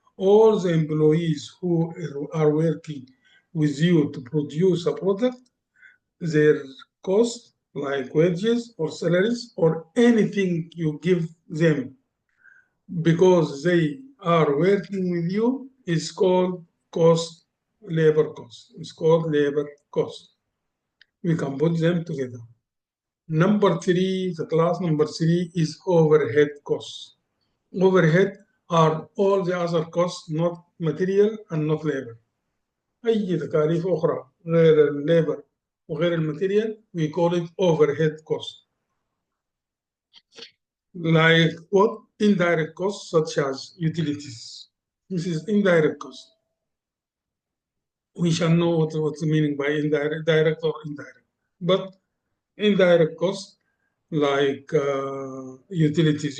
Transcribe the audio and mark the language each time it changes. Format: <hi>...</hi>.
<en>All the employees who are working with you to produce a product, their cost, like wages or salaries or anything you give them because they are working with you is called cost, labor cost. It's called labor cost. We can put them together. Number three, the class number three is overhead costs. Overhead are all the other costs, not material and not labor.</en> <ar>أي تكاليف أخرى غير الليبر وغير الماتيريال</ar> <en>we call it overhead cost. Like what? Indirect costs such as utilities. This is indirect cost. We shall know what's the meaning by indirect, direct or indirect. But indirect costs like utilities.</en>